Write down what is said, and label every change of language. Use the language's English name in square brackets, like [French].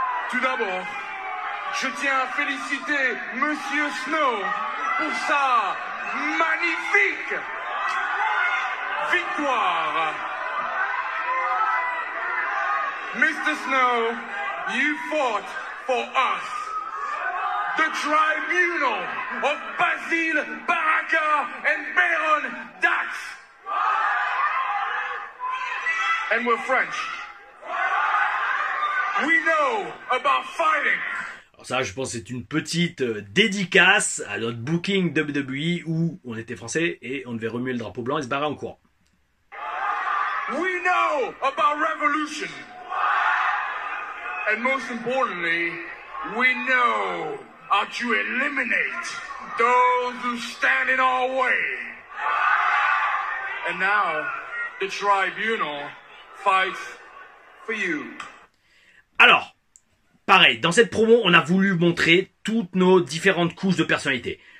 [French] Tout d'abord, je tiens à féliciter Monsieur Snow pour sa magnifique victoire. [English] Mr. Snow, you fought for us, the tribunal of Basile, Baraka, and Baron Dax. And we're French. We know about fighting. [French] Alors ça, je pense que c'est une petite dédicace à notre booking WWE où on était français et on devait remuer le drapeau blanc et se barrer en courant. [English] We know about revolution. And most importantly, we know how to eliminate those who stand in our way. And now, the tribunal fights for you. [French] Alors, pareil, dans cette promo, on a voulu montrer toutes nos différentes couches de personnalité.